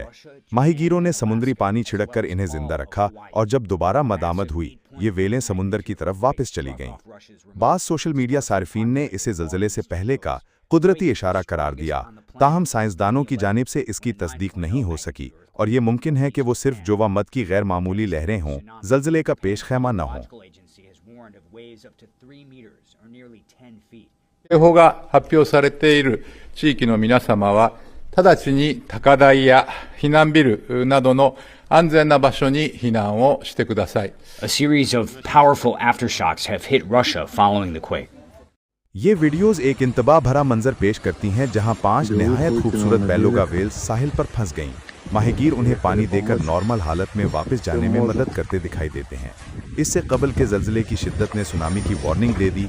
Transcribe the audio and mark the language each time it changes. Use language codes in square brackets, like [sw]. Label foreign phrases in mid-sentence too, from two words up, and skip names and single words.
[ur] ماہی گیروں نے سمندری پانی چھڑک کر انہیں زندہ رکھا اور جب دوبارہ مدامد ہوئی، یہ وہیلیں سمندر کی طرف واپس چلی گئیں. بعض [en] social media [ur] صارفین نے اسے زلزلے سے پہلے کا قدرتی اشارہ قرار دیا، تاہم سائنسدانوں کی جانب سے اس کی تصدیق نہیں ہو سکی اور یہ ممکن ہے کہ وہ صرف جوار مد کی غیر معمولی لہریں ہوں، زلزلے کا پیش خیمہ نہ ہو. [ja] 警報が発表されている地域の皆様は、直ちに高台や避難ビルなどの安全な場所に避難をしてください。 [en] A series of powerful aftershocks have hit Russia following the quake. [ur] یہ ویڈیوز ایک انتباہ بھرا منظر پیش کرتی ہیں، جہاں 5 نہایت خوبصورت بیلوگا ویلز ساحل پر پھنس گئیں. ماہی گیر انہیں پانی دے کر نارمل حالت میں واپس جانے میں مدد کرتے دکھائی دیتے ہیں. اس سے قبل کے زلزلے کی شدت نے سونامی کی وارننگ دے دی.